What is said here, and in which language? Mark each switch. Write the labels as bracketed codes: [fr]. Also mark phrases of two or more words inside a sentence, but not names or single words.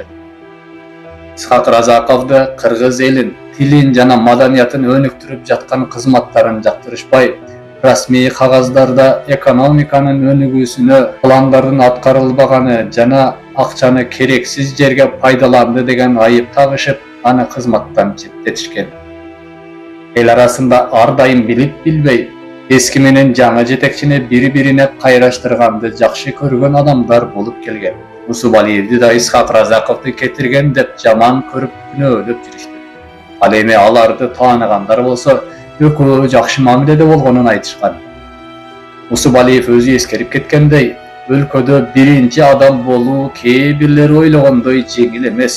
[ky] Исхак Разаковду кыргыз элин, тилин жана маданиятын өнүктүрүп жаткан кызматтарын жактырышпай, расмий кагаздарда экономиканын өнүгүүсүнө пландардын аткарылбаганы жана акчаны керексиз жерге пайдаланды деген айып тагышып, аны кызматтан четтетишкен. Эл арасында ар дайым билип билбей, эски менен жаңа жетекчини бири-бирине кайраштырганды жакшы көргөн адамдар болуp келген. Усубалиевди да Исхак Разаковду кетирген деп жаман көрүп күнөөлөп жүрүштү. Ал эми аларды тааныгандар болсо, экөө жакшы мамиледе болгонун айтышкан. Усубалиев өзү эскерип кеткендей, өлкөдө биринчи адам болуу кээ бирлери ойлогондой жеңил эмес.